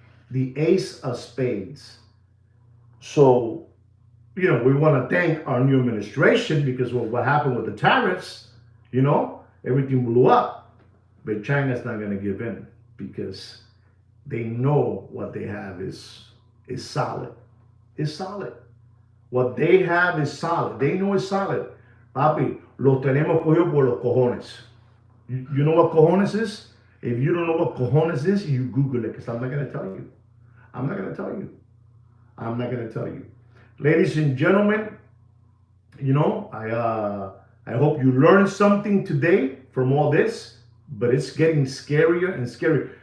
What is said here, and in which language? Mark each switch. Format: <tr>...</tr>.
<en>The ace of spades. So, you know, we want to thank our new administration because what happened with the tariffs, you know, everything blew up. But China's not going to give in because they know what they have is solid. It's solid. What they have is solid. They know it's solid.</en> <es>Papi, los tenemos cogido por los cojones.</es> <en>You know what cojones is? If you don't know what cojones is, you Google it because I'm not going to tell you. I'm not going to tell you. I'm not going to tell you. Ladies and gentlemen, you know, I hope you learned something today from all this, but it's getting scarier and scarier.</en>